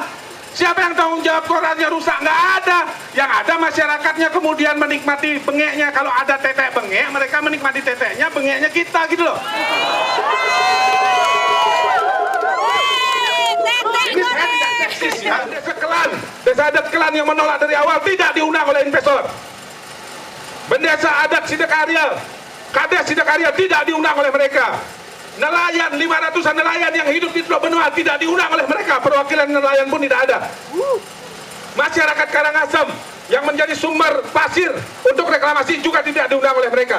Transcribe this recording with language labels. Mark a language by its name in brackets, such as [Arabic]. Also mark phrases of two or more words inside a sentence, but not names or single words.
[Indonesian] Siapa yang tanggung jawab korannya rusak? Nggak ada. Yang ada masyarakatnya kemudian menikmati bengeknya. Kalau ada tetek bengek, mereka menikmati teteknya, bengeknya kita gitu loh. Ini saya tidak seksis ya. Desa adat Kelan yang menolak dari awal tidak diundang oleh investor. Bendesa adat Sidakarya, Kades Sidakarya tidak diundang oleh mereka. Nelayan, 500-an nelayan yang hidup di Teluk Benua tidak diundang oleh mereka. Perwakilan nelayan pun tidak ada. Masyarakat Karangasem yang menjadi sumber pasir untuk reklamasi juga tidak diundang oleh mereka.